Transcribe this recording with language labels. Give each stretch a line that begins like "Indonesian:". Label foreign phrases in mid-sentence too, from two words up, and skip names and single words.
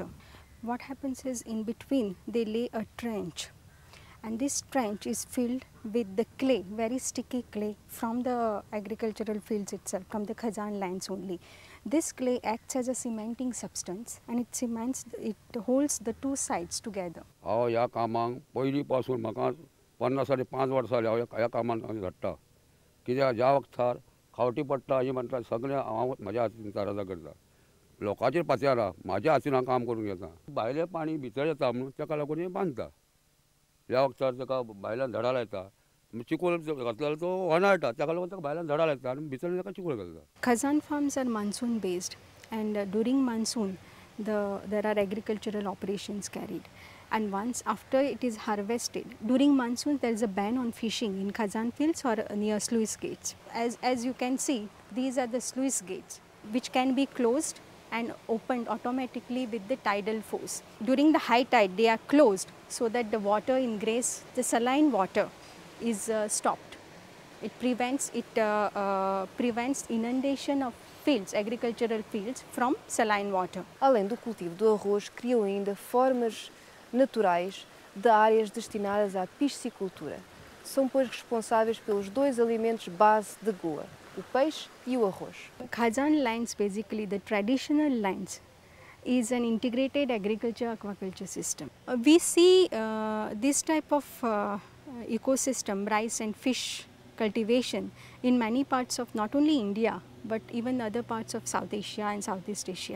English: What happens is, in between they lay a trench, And this trench is filled with the clay, very sticky clay from the agricultural fields itself, from the Khazan lands only. This clay acts as a cementing substance and it holds the two sides together.
Konkani: या कामांक पयलींपासून म्हाका 50 साडे 5 वर्सां जाली ह्या कामांत घडटा कित्याक ज्या वखदार खावटी पडटा ही म्हणटा सगळें हांव म्हाज्या हातीन तारादा करता लोकांचेर पातयना म्हाज्या हातीन हांव काम करून घेता भायलें पाणी भितर येता म्हणून ताका लागून हें बांदता ह्या वखदार ताका भायल्यान झाडां लायता चिकोल घातलेलो तो होणाळटा ताका लागून ताका भायल्यान झाडां लायता आनी भितर ताका चिकोल घालता.
English: Khazan farms are monsoon based and during monsoon there are agricultural operations carried. And once after it is harvested, during monsoon there is a ban on fishing in Khazan fields or near sluice gates. As you can see, these are the sluice gates which can be closed and opened automatically with the tidal force. During the high tide they are closed so that the water ingress, the saline water is stopped. It prevents inundation of fields, agricultural fields from saline water.
Portuguese: Além do cultivo do arroz, criam ainda formas naturais de áreas destinadas à piscicultura. São, pois, responsáveis pelos dois alimentos base de Goa, o peixe e o arroz.
English: Khazan lands, basically the traditional lands, is an integrated agriculture aquaculture system. We see this type of ecosystem, rice and fish cultivation in many parts of not only India but even other parts of South Asia and Southeast Asia.